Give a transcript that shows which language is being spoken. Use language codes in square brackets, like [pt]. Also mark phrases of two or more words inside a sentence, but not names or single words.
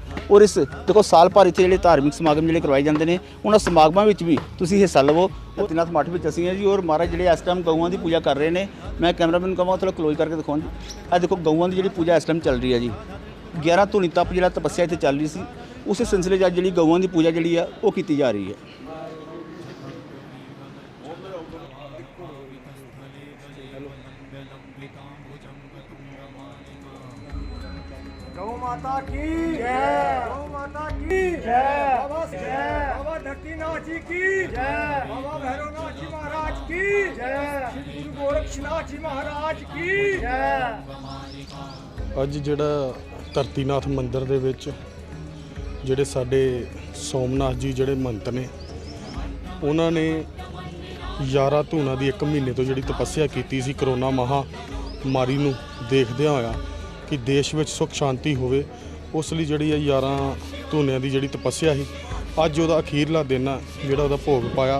[pa] ਔਰ ਇਸ ਦੇਖੋ ਸਾਲ ਭਰ ਇੱਥੇ ਜਿਹੜੇ ਧਾਰਮਿਕ ਸਮਾਗਮ ਜਿਹੜੇ ਕਰਵਾਏ ਜਾਂਦੇ ਨੇ, ਉਹਨਾਂ ਸਮਾਗਮਾਂ ਵਿੱਚ ਵੀ ਤੁਸੀਂ ਹਿੱਸਾ ਲਵੋ। ਧਰਤੀਨਾਥ ਮੱਠ ਵਿੱਚ ਅਸੀਂ ਹਾਂ ਜੀ, ਔਰ ਮਹਾਰਾਜ ਜਿਹੜੇ ਇਸ ਟਾਈਮ ਗਊਆਂ ਦੀ ਪੂਜਾ ਕਰ ਰਹੇ ਨੇ। ਮੈਂ ਕੈਮਰਾਮੈਨ ਨੂੰ ਕਹਾਂਗਾ ਥੋੜ੍ਹਾ ਕਲੋਜ਼ ਕਰਕੇ ਦਿਖਾਉਣ ਜੀ। ਆਹ ਦੇਖੋ ਗਊਆਂ ਦੀ ਜਿਹੜੀ ਪੂਜਾ ਇਸ ਟਾਈਮ ਚੱਲ ਰਹੀ ਹੈ ਜੀ। 11 ਧੂਣੀ ਤਪ ਜਿਹੜਾ ਤਪੱਸਿਆ ਇੱਥੇ ਚੱਲ ਰਹੀ ਸੀ, ਉਸੇ ਸਿਲਸਿਲੇ 'ਚ ਅੱਜ ਜਿਹੜੀ ਗਊਆਂ ਦੀ ਪੂਜਾ ਜਿਹੜੀ ਆ ਉਹ ਕੀਤੀ ਜਾ ਰਹੀ ਹੈ। [hi] गौ माता की जय, गौ माता की जय, बाबा धरतीनाथ जी की जय, बाबा भैरवनाथ जी महाराज की जय, श्री गुरु गोरक्षनाथ जी महाराज की जय। [pa] ਅੱਜ ਜਿਹੜਾ ਧਰਤੀਨਾਥ ਮੰਦਿਰ ਦੇ ਵਿੱਚ ਜਿਹੜੇ ਸਾਡੇ ਸੋਮਨਾਥ ਜੀ ਜਿਹੜੇ ਮੰਤ ਨੇ, ਉਹਨਾਂ ਨੇ 11 ਧੂਣਾ ਦੀ 1 ਮਹੀਨੇ ਤੋਂ ਜਿਹੜੀ ਤਪੱਸਿਆ ਕੀਤੀ ਸੀ ਕਰੋਨਾ ਮਹਾਮਾਰੀ ਨੂੰ ਦੇਖਦਿਆਂ ਹੋਇਆ ਕਿ ਦੇਸ਼ ਵਿੱਚ ਸੁੱਖ ਸ਼ਾਂਤੀ ਹੋਵੇ, ਉਸ ਲਈ ਜਿਹੜੀ ਹੈ 11 ਧੂਣਿਆਂ ਦੀ ਜਿਹੜੀ ਤਪੱਸਿਆ ਸੀ, ਅੱਜ ਉਹਦਾ ਅਖੀਰਲਾ ਦਿਨ ਆ ਜਿਹੜਾ ਉਹਦਾ ਭੋਗ ਪਾਇਆ।